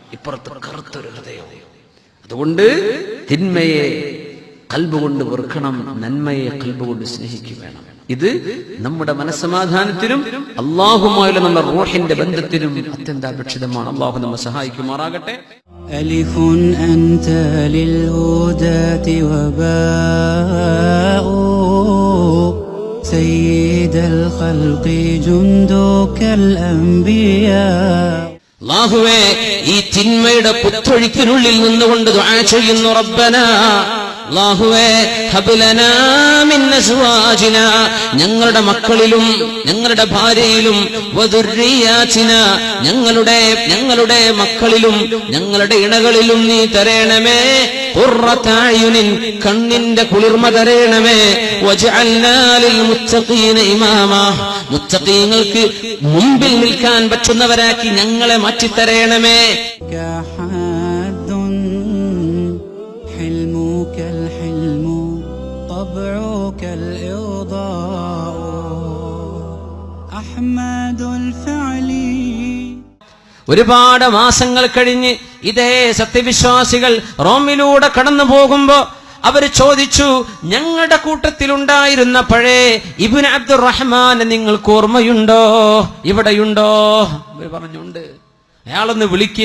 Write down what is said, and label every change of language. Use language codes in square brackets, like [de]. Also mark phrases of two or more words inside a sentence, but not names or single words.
[ml] ഇപ്പുറത്ത് കറുത്തൊരു ഹൃദയം. അതുകൊണ്ട് തിന്മയെ ഖൽബ് കൊണ്ട് വെറുക്കണം, നന്മയെ ഖൽബ് കൊണ്ട് സ്നേഹിക്കുക വേണം. ഇത് നമ്മുടെ മനസ്സമാധാനത്തിനും അല്ലാഹുമായുള്ള നമ്മുടെ റൂഹിന്റെ ബന്ധത്തിനും അത്യന്താപേക്ഷിതമാണ്. അല്ലാഹു നമ്മെ സഹായിക്കുമാറാകട്ടെ. [ar] ألف أنت للهداة وباء سيد الخلق جندك الأنبياء. [ml] അല്ലാഹുവേ, ഈ തിന്മയുടെ പുത്തൊഴുക്കിനുള്ളിൽ നിന്നുകൊണ്ട് ദുആ ചെയ്യുന്നു. റബ്ബനാ, അല്ലാഹുവേ, [ar] هب لنا من أزواجنا, [ml] ഞങ്ങളുടെ മക്കളിലും ഞങ്ങളുടെ ഭാര്യയിലും, വദുർരിയാതിനാ, ഞങ്ങളുടെ മക്കളിലും ഞങ്ങളുടെ ഇണകളിലും നീ തരേണമേ, [ar] قرة أعين, [ml] കണ്ണിന്റെ കുളിർമ തരേണമേ, [ar] واجعلنا للمتقين إماما, [ml] മുത്തഖീങ്ങൾക്ക് മുമ്പിൽ നിൽക്കാൻ പറ്റുന്നവരാക്കി ഞങ്ങളെ മാറ്റിത്തരേണമേ. [ar] حلمك الحلم طبعك الإرضاء أحمد الفعل. [ml] ഒരുപാട് മാസങ്ങൾ കഴിഞ്ഞ് ഇതേ സത്യവിശ്വാസികൾ റോമിലൂടെ കടന്നു പോകുമ്പോ അവര് ചോദിച്ചു, ഞങ്ങളുടെ കൂട്ടത്തിലുണ്ടായിരുന്ന പഴയ ഇബ്നു അബ്ദുറഹ്മാൻ നിങ്ങൾക്ക് ഓർമ്മയുണ്ടോ? ഇവിടെയുണ്ടോ? അവര് പറഞ്ഞുണ്ട്. അയാളൊന്ന് വിളിക്കിൻ.